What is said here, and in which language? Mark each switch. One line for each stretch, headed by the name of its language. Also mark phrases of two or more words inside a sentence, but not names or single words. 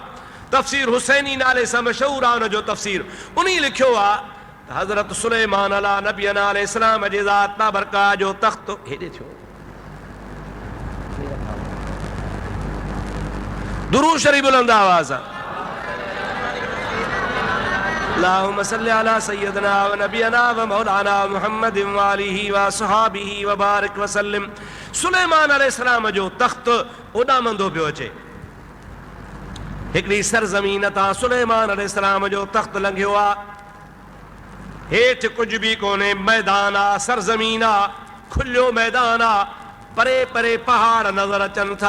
Sindhi: तफ़सीर हुसैनी नाले सां मशहूर आहे उन जो तफ़सीर। उन लिखियो आहे त हज़रत सुलेमान
Arabic: على نبينا عليه السلام
Sindhi: जे ज़ात बाबरकात जो तख़्त हेॾे थियो। दुरूद शरीफ़ बुलंद आवाज़ सां।
Arabic: اللهم صل على سيدنا ونبينا ومولانا محمد وآله وأصحابه وبارك وسلم.
Sindhi: सुलेमान अलैहिस्सलाम जो तख़्त उॾामंदो पियो अचे। हिकिड़ी सरज़मीन तां सुलेमान अलैहिस्सलाम जो तख़्त लंघियो आहे। हेठि कुझु बि कोन्हे, मैदान आहे, सरज़मीन आहे, खुलियो मैदान आहे, परे परे पहाड़ नज़र अचनि था।